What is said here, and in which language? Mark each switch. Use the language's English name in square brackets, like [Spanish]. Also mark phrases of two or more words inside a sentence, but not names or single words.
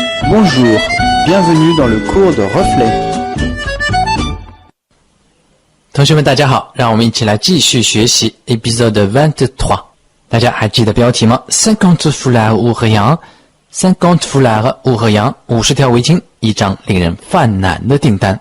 [French] Bonjour, bienvenue dans le cours de Reflet。 [Chinese] 同学们，大家好，让我们一起来继续学习 épisode 23。大家还记得标题吗？ [French] 50 foulards ou rien， 50 foulards ou rien， [Chinese] 50 条围巾，一张令人犯难的订单。